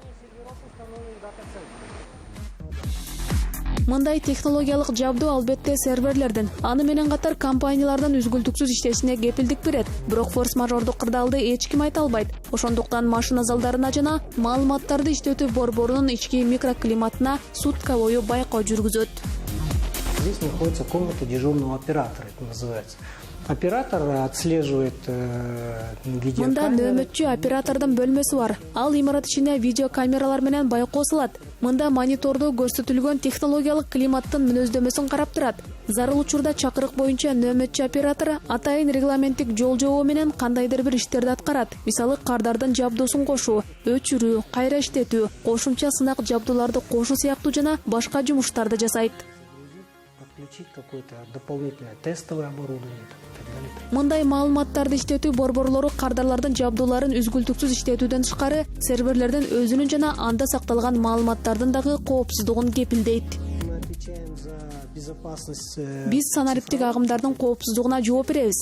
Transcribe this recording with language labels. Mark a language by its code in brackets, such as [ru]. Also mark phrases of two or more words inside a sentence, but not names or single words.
[ky] Мындай технологиялык жабдуу албетте серверлердин, аны менен катар компаниялардын үзгүлтүксүз иштешине кепилдик берет. Бирок форс-мажордук кырдаалды эч ким айта албайт. Ошондуктан машина залдарына жана маалыматтарды иштетүү борборунун ички микроклиматына сутка бою байкоо жүргүзөт. [ru] Здесь находится комната дежурного оператора, это называется. Оператор отслеживает [ky] Мында нөөмөтчү оператордун бөлмөсү бар. Ал имарат ичине видеокамералар менен байкоо салат. Мында монитордо көрсөтүлгөн технологиялык климаттын мүнөздөмөсүн карап турат. Зарыл учурда чакырык боюнча нөөмөтчү оператор атайын регламенттик жол жобоо менен кандайдыр бир иштерди аткарат. Мисалы кардардын жабдуусун кошуу, өчүрүү, кайра иштетүү, кошумча сынак жабдууларды кошуу сыяктуу жана башка жумуштарды жасайт. [ru] Подключить какое-то дополнительное тестовое оборудование. [ky] Мындай маалыматтарды иштетүү борборлору кардарлардын жабдууларын үзгүлтүксүз иштетүүдөн тышкары серверлердин өзүнүн жана анда сакталган маалыматтардын дагы коопсуздугун кепилдейт. Биз санариптик агымдардын коопсуздугуна жооп беребиз.